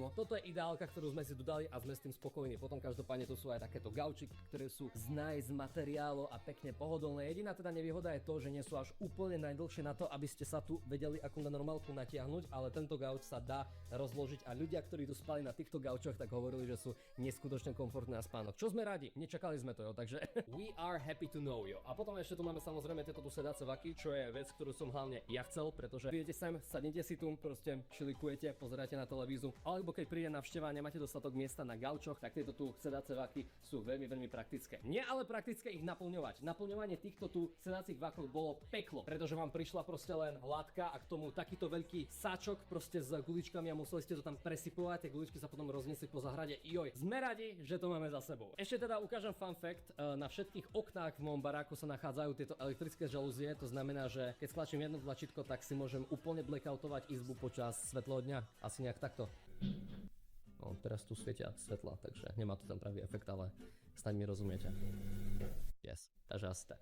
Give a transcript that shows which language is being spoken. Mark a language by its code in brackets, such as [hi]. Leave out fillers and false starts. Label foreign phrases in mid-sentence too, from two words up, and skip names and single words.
[sk] Toto je ideálka, ktorú sme si dodali a sme s tým spokojní. Potom každopádne to sú aj takéto gaučiky, ktoré sú z nice materiálu a pekne pohodlné. Jediná teda nevýhoda je to, že nie sú až úplne najdlhšie na to, aby ste sa tu vedeli ako na normálku natiahnuť, ale tento gauč sa dá rozložiť a ľudia, ktorí tu spali na týchto gaučoch, tak hovorili, že sú neskutočne komfortné na spánok. Čo sme radi, nečakali sme to, jo, takže [en] we are happy to know, [sk] jo. A potom ešte tu máme samozrejme tieto tu sedace vaky, čo je vec, ktorú som hlavne ja chcel, pretože prídete sem, sadnete si tu, proste šilikujete, pozeráte na televízu, alebo keď príde navšteva a nemáte dostatok miesta na gaučoch, tak tieto tu sedace vaky sú veľmi, veľmi praktické. Nie ale praktické ich naplňovať. Naplňovanie týchto tu sedacích vakov bolo peklo, pretože vám prišla proste len hladka a k tomu takýto veľký sáčok proste s guličkami a museli ste to tam presypovať, tie guličky sa potom rozniesli po záhrade. Joj, sme radi, že to máme za sebou. Ešte teda ukážem [en] fun fact, [sk] na všetkých oknách v mojom baráku sa nachádzajú tieto elektrické žalúzie, to znamená, že keď stlačím jedno tlačítko, tak si môžem úplne blackoutovať izbu počas svetlého dňa, asi nejak takto. No, teraz tu svietia svetla, takže nemá to ten pravý efekt, ale snáď mi rozumiete. Yes, takže asi tak.